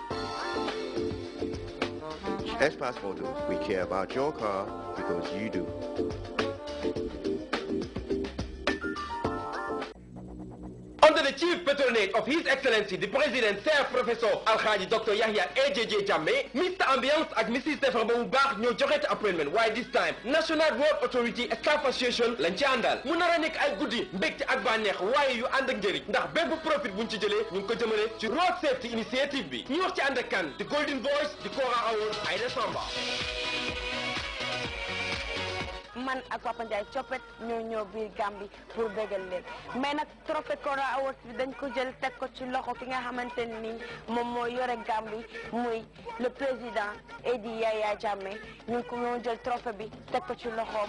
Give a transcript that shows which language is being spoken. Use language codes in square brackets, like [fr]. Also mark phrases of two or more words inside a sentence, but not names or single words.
[en] S-Pass Motors, we care about your car because you do. Under the chief patronage of His Excellency the President Sir Professor Alhaji Dr. Yahya AJJ Jammeh, Mr. Ambiance and Mrs. Stefan Boubar [wo] ñoo joxe appointment. [en] Why this time [wo] National Road Authority Staff Association lañ ci àndal mu nar a nekk ay guddi mbégte ak bànneex waaye yu ànd ak njëriñ ndax bépp profit buñ ci jëlee ñu ngi ko jëmale ci [en] road safety initiative [wo] bi ñu wax ci ànd ak kan the Golden Voice the Kora Award Aïda Samba. man ak Papa Ndiaye Coppet ñoo biir Gambie pour bégal leen mais nag trophée Kora Awards bi dañ ko jël teg ko ci loxo ki nga xamante ni moom moo yore Gambie muy [fr] le président [wo] Edi Yaya Jammeh ñu ngi ko jël trophée bi teg ko ci loxoom.